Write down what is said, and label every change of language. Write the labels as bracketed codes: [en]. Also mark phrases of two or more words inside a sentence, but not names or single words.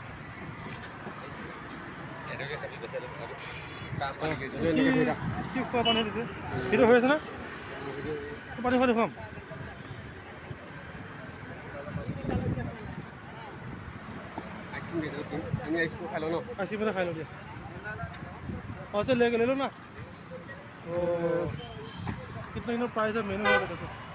[as] খোৱা পানী দিছে সেইটো হৈ আছে না পানী খোৱা দেখুৱাম আইচক্ৰীম খাই লওঁ ন আইচক্ৰীম এটা খাই লওঁ দিয়া [hi] अच्छा ले लो ना तो कितना प्राइस है मेनू है देखो